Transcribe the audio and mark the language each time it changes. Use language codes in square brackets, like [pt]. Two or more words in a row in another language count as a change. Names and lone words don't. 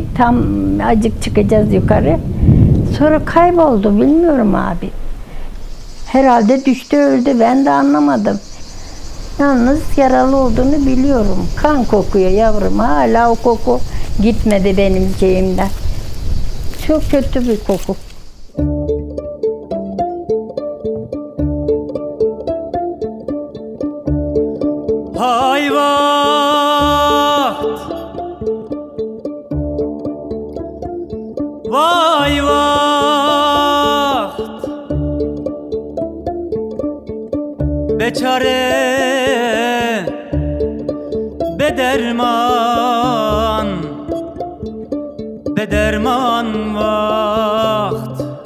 [tr] Tam acık çıkacağız yukarı. Sonra kayboldu bilmiyorum abi. Herhalde düştü öldü ben de anlamadım. Yalnız yaralı olduğunu biliyorum. Kan kokuyor yavrum. Hala o koku gitmedi benim şeyimden. Çok kötü bir koku. [az] Hay vaxt, vay vaxt, beçare bederman, bederman vaxt.